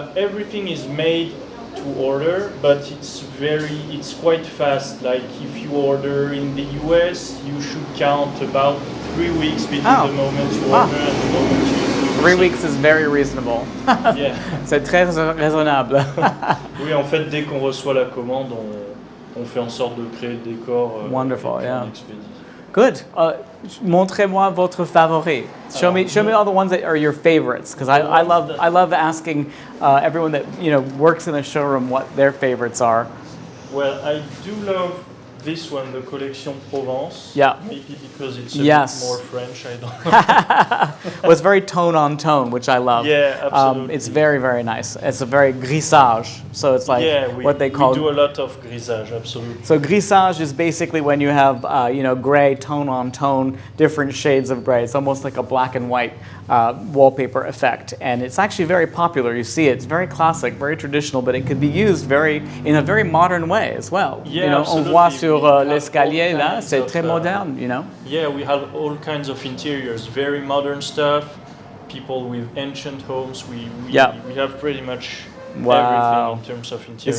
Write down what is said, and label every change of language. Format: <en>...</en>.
<en>Everything is made to order, but it's quite fast. Like if you order in the US, you should count about 3 weeks between the moment you order and the moment you 3 weeks is very reasonable. Yeah.</en> <fr>C'est très raisonnable. Oui, en fait, dès qu'on reçoit la commande, on fait en sorte de créer le décor.</fr> <en>Wonderful,</en> <fr>et puis</fr> <en>yeah.</en> <fr>on expédie.</fr> <en>Good.</en> <fr>Montrez-moi votre favori.</fr> <en>Show me all the ones that are your favorites, because I love asking everyone that works in a showroom what their favorites are. Well, I do love this one, the Collection Provence. Yeah. Maybe because it's a bit more French. I don't know. Well, it's very tone on tone, which I love. Yeah, absolutely. It's very, very nice. It's a very grisage, so it's like what they call. We do a lot of grisage, absolutely. So grisage is basically when you have gray, tone on tone, different shades of gray. It's almost like a black and white wallpaper effect, and it's actually very popular. You see it. It's very classic, very traditional, but it could be used in a very modern way as well. Yeah,</en> <fr>on voit sur l'escalier là, c'est très moderne.</fr> <en>Yeah, we have all kinds of interiors, very modern stuff. People with ancient homes. We have pretty much everything in terms of interior.</en>